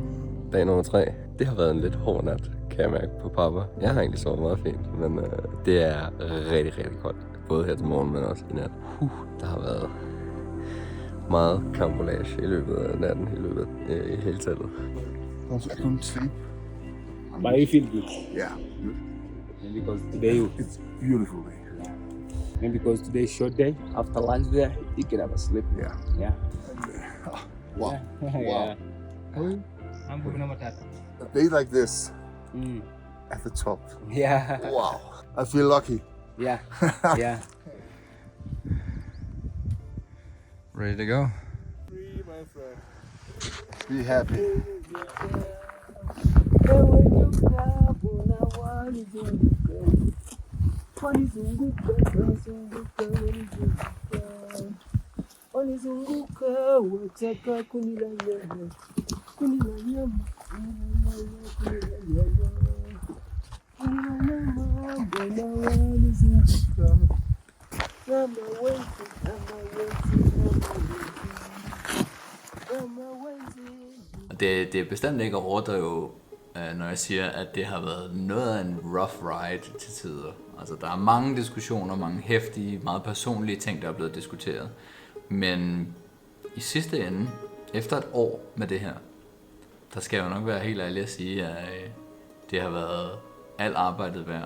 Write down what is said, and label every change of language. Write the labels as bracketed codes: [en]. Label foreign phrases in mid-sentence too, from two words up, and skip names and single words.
[da] Dag nummer 3. Det har været en lidt hård nat, kan jeg mærke på pappa. Jeg har egentlig sovet meget fint, men det er rigtig, rigtig koldt. Både her til morgen, men også i nat. Der har været meget camouflage i løbet af natten, i løbet af hele teltet. [en] I couldn't sleep. But I feel good. Yeah, good. And because today It's beautiful day. and because today is short day. After lunch there, you can have a sleep. Yeah. Yeah. Wow. Yeah. I'm going to Matata. A day like this Mm. at the top. Yeah. Wow. I feel lucky. Yeah. Yeah. Ready to go? Be happy. [sw] Wanizunguka wataka kunila nyama, kunila nyama, kunila nyama, mbona wanizunguka? Kama wenzi, [da] Det er bestemt ikke at overdrive når jeg siger, at det har været noget af en [en] rough ride [da] til tider. Altså, der er mange diskussioner, mange heftige, meget personlige ting, der er blevet diskuteret. Men i sidste ende, efter et år med det her, der skal jeg jo nok være helt ærlig at sige, at det har været alt arbejdet værd.